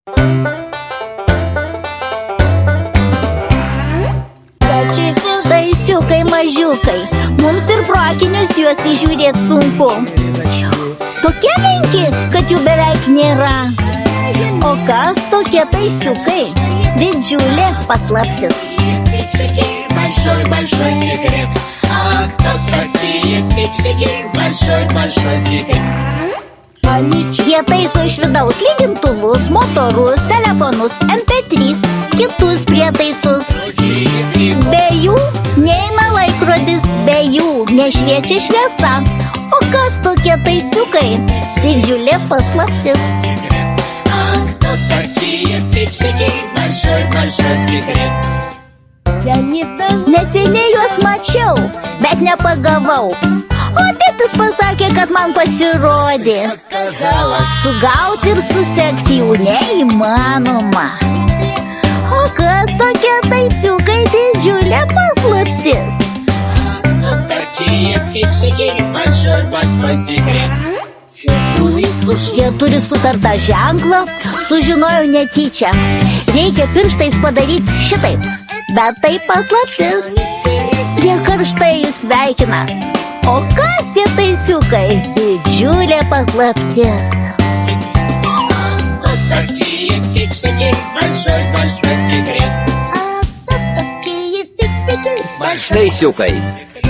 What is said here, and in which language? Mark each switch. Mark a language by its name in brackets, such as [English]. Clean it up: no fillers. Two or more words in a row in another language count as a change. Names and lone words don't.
[Lithuanian] Taisiukai mažiukai, mums ir pro akinius juos įžiūrėt sunku. Tokie menki, kad jų beveik nėra. O kas tokie taisiukai? Didžiulė paslaptis. [Russian] Большой-большой секрет. А кто такие фиксики? Большой-большой секрет. [Lithuanian] Jie taiso iš vidaus lygintuvus, motorus, telefonus, MP3, kitus prietaisus. Be jų neina laikrodis, be jų nešviečia šviesa. O kas tokie taisiukai? Didžiulė paslaptis. [Russian] А кто такие фиксики? Большой-большой секрет. [Lithuanian] Neseniai juos mačiau, bet nepagavau. O tėtis pasakė, kad man pasirodė. Sugauti ir susekti jų neįmanoma. O kas tokie taisiukai? Didžiulė paslaptis. [Russian] Кто такие фиксики? Большой-большой секрет. [Lithuanian] Jie turi sutartą ženklą, sužinojau netyčia. Reikia pirštais padaryti šitaip, bet tai paslaptis. Jie karštai jūs sveikina. O kas tie taisiukai? Didžiulė paslaptis. [Russian] Кто такие фиксики? Большой-большой секрет. А кто такие фиксики? Большой [Lithuanian] Taisiukai.